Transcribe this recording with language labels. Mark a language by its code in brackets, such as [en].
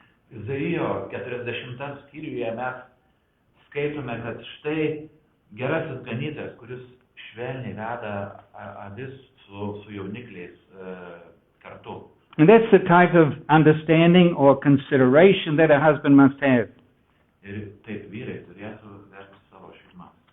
[lt] Izaijo 40 skyriuje mes skaitome, kad štai gerasis ganytojas, kuris švelniai veda avis su jaunikliais kartu. [en] And that's the type of understanding or consideration that a husband must have. [lt] Ir taip vyrai turėtų verti savo šeimą.